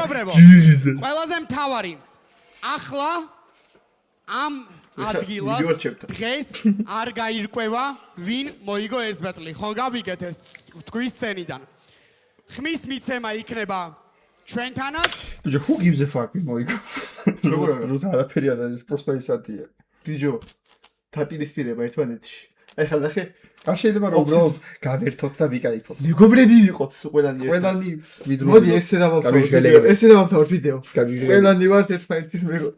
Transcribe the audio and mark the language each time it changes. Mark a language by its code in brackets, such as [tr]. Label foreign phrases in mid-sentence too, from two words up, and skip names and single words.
[ka] მეგობრებო, ყველაზე მთავარი. ახლა ამ ადგილას მივარჩევთ. დღეს არ გაირკვევა, ვინ მოიგო ეს ბეტლი. ხო გავიგეთ ეს თქვის სცენიდან. ხმის მიცემა იქნება ჩვენთანაც. ბიჭო, [en] who gives a fuck მოიგო. [ka] როგორ არა? როცა არაფერი არ არის, просто ისათია. ბიჭო, დაპირისპირება ერთმანეთში. აი ხა ნახე, არ შეიძლება რომ უბრალოდ გავერთოთ და ვიკაიფოთ. მეგობრები ვიყოთ ყველანი ერთად. ყველანი ვიძმოთ. მოდი ესე დავამთავროთ ვიდეო. ყველანი ვართ ერთმანეთის მეგობრები.